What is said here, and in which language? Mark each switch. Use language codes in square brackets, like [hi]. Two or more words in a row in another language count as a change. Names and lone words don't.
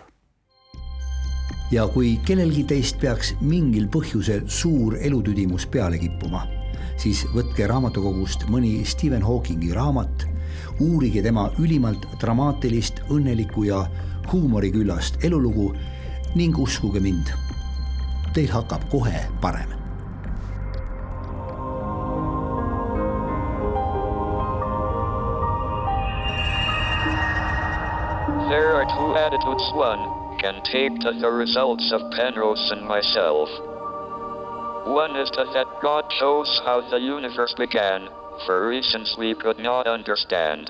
[et] Ja kui kellelgi teist peaks mingil põhjusel suur elutüdimus peale kippuma, siis võtke raamatukogust mõni Stephen Hawkingi raamat, uurige tema ülimalt dramaatilist, õnnelikku ja huumoriküllast elulugu ning uskuge mind, teil hakkab kohe parem. [en] There are two attitudes one can take to the results of Penrose and myself. One is that God shows how the universe began, for reasons we could not understand.